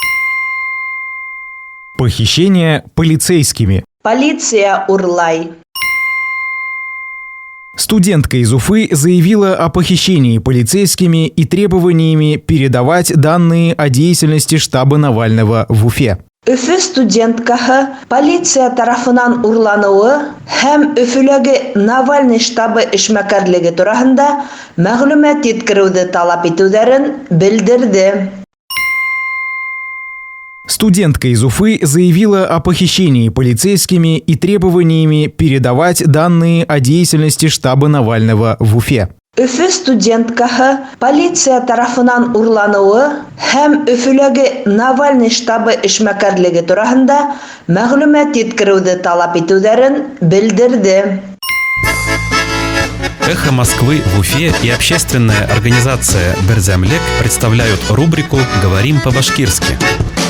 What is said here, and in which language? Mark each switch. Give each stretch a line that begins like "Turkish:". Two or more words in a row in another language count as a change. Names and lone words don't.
Russian: Похищение полицейскими.
Bashkir: Полиция урлай.
Russian: Студентка из Уфы заявила о похищении полицейскими и требованиями передавать данные о деятельности штаба Навального в Уфе.
Bashkir: Өфө студенткаһы полиция тарафынан урланыуы һәм Өфөләге Навальный штабы эшмәкәрлеге тураһында мәгълүмат еткереүҙе талап итеүҙәрен белдерде.
Russian: Студентка из Уфы заявила о похищении полицейскими и требованиями передавать данные о деятельности штаба Навального в Уфе.
Bashkir: Өфө студенткаһы полиция тарафынан урланыуы һәм Өфөләге Навальный штабы эшмәкәрлеге тураһында мәгълүмат еткереүҙе талап итеүҙәрен белдерде.
Russian: «Эхо Москвы» в Уфе и общественная организация «Берзямлек» представляют рубрику «Говорим по-башкирски».